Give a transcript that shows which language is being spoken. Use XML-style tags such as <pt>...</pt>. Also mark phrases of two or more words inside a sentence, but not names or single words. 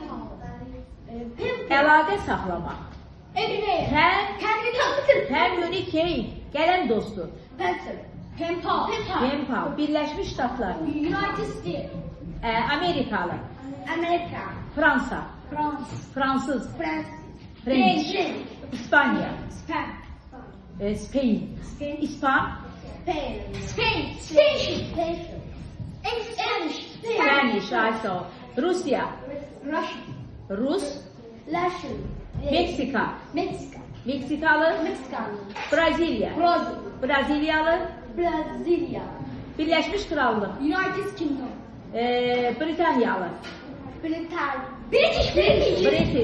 <az>Əlaqə saxlamaq. Communicate. Gələn dostu.</az> <en>Pen pal.</en> <az>Birləşmiş Ştatlar. Amerikalı. Fransa. Fransız.</az> <en>French. İspanya. Spain. İspan. Spanish. Also.</en> <az>Rusya. Rus. Meksika. Meksikalı. Brezilya. Brezilyalı. Birləşmiş Krallıq. Britanyalı. British.</az>